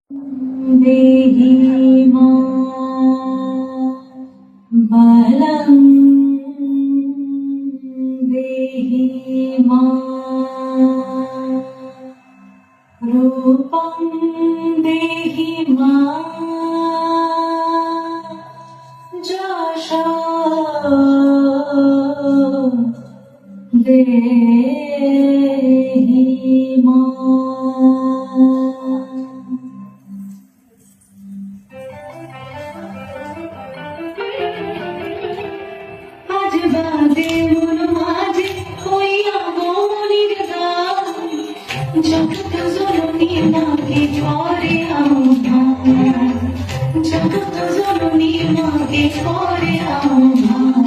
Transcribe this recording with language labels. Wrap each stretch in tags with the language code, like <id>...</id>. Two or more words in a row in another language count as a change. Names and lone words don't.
<sa>देहि मां बलं देहि मां रूपं देहि मां যশো দেহি মাं।</sa> <bn>আজ বাদে মন মাঝে হইয়া মনির গান জগৎ জননী মাকে করে আহ্বান জগৎ জননী মাকে করে আহ্বান</bn>